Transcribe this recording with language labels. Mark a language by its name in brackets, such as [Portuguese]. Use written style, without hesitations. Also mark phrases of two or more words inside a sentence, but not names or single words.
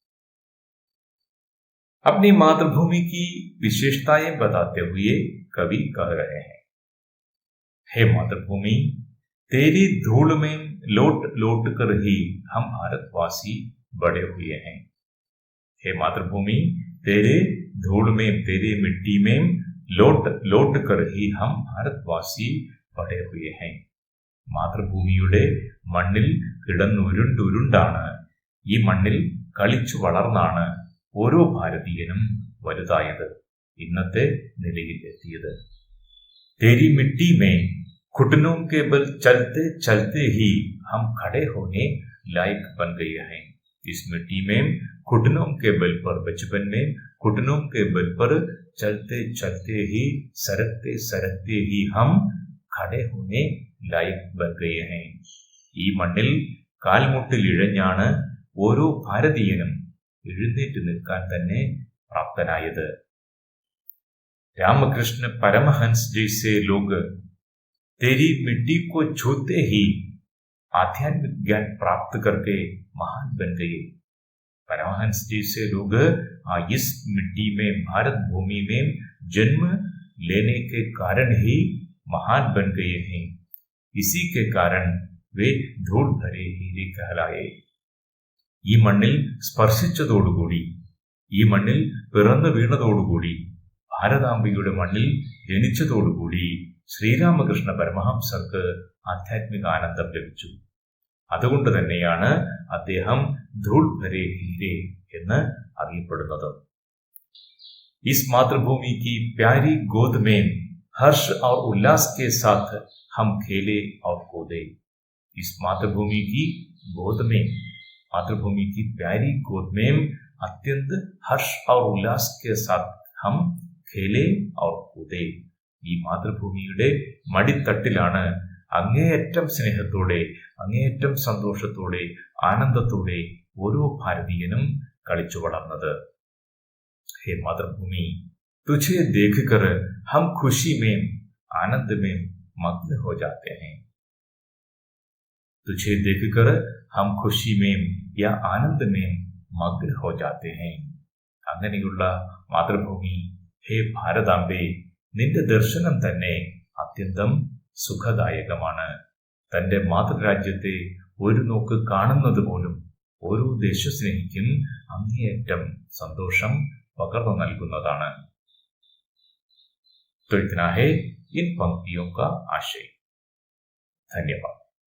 [Hindi] अपनी मातृभूमि की विशेषताएं बताते हुए कवि कह रहे हैं, हे मातृभूमि तेरी धूल में लौट कर ही हम भारतवासी बड़े हुए हैं। हे मातृभूमि तेरे धूल में, तेरे मिट्टी में लौट कर ही हम भारतवासी बड़े हुए हैं। [Malayalam] മാതൃഭൂമിയുടെ മണ്ണിൽ കിടന്നുരുണ്ടാണ്, ഈ മണ്ണിൽ കളിച്ചു വളർന്നാണ് ഓരോ ഭാരതീയനും വലുതായത്, ഇന്നത്തെ നിലയിൽ എത്തിയത്. [Hindi] तेरी मिट्टी में घुटनों के बल चलते चलते ही हम खड़े होने लायक बन गए हैं. इस मिट्टी में घुटनों के बल पर, बचपन में घुटनों के बल पर चलते चलते ही, सरकते सरकते ही हम खड़े होने लायक बन गए हैं. [Malayalam] ഈ മണ്ണിൽ കാൽമുട്ടിൽ ഇഴഞ്ഞാണ് ഓരോ ഭാരതീയനും എഴുന്നേറ്റ് നിൽക്കാൻ തന്നെ പ്രാപ്തനായത്. [Hindi] रामकृष्ण परमहंस जैसे लोग तेरी मिट्टी को छूते ही आध्यात्मिक ज्ञान प्राप्त करके महान बन गए. परमहंस जैसे लोग इस मिट्टी में, भारत भूमि में जन्म लेने के कारण ही महान बन गए हैं. इसी के कारण वे धूल भरे हीरे कहलाए. [Malayalam] ഈ മണ്ണിൽ സ്പർശിച്ചതോടുകൂടി ഈ മണ്ണിൽ പിറന്നു വീണതോടുകൂടി, ഭാരതാംബയുടെ മണ്ണിൽ ജനിച്ചതോടുകൂടി ശ്രീരാമകൃഷ്ണ പരമഹംസർക്ക് ആധ്യാത്മിക ആനന്ദം ലഭിച്ചു. അതുകൊണ്ട് തന്നെയാണ് അദ്ദേഹം [Hindi] धूल भरे हीरे [Malayalam] എന്ന് അറിയപ്പെടുന്നത്. [Hindi] इस मातृभूमि की प्यारी गोद में हर्ष और उल्लास के साथ हम खेले और कूदे. इस मातृभूमि की गोद में, मातृभूमि की प्यारी गोद में अत्यंत हर्ष और उल्लास के साथ हम खेले और कूदे. [Malayalam] ഈ മാതൃഭൂമിയുടെ മടിത്തട്ടിലാണ് അങ്ങേയറ്റം സ്നേഹത്തോടെ, അങ്ങേയറ്റം സന്തോഷത്തോടെ, ആനന്ദത്തോടെ ഓരോ ഭാരതീയനും കളിച്ചു വളർന്നത്. [Hindi] हे मातृभूमि, तुझे देखकर हम खुशी में, आनंद में मग्न हो जाते हैं. तुझे देखकर हम खुशी में या आनंद में मग्न हो जाते हैं. [Malayalam] അങ്ങനെയുള്ള മാതൃഭൂമി, ഹേ ഭാരതാംബേ, നിന്റെ ദർശനം തന്നെ അത്യന്തം സുഖദായകമാണ്. തന്റെ മാതൃരാജ്യത്തെ ഒരു നോക്ക് കാണുന്നത് പോലും ഓരോ ദേശസ്നേഹിക്കും അങ്ങേയറ്റം സന്തോഷം പകർന്നു നൽകുന്നതാണ്. [Hindi] तो इतना है इन पंक्तियों का आशय. धन्यवाद.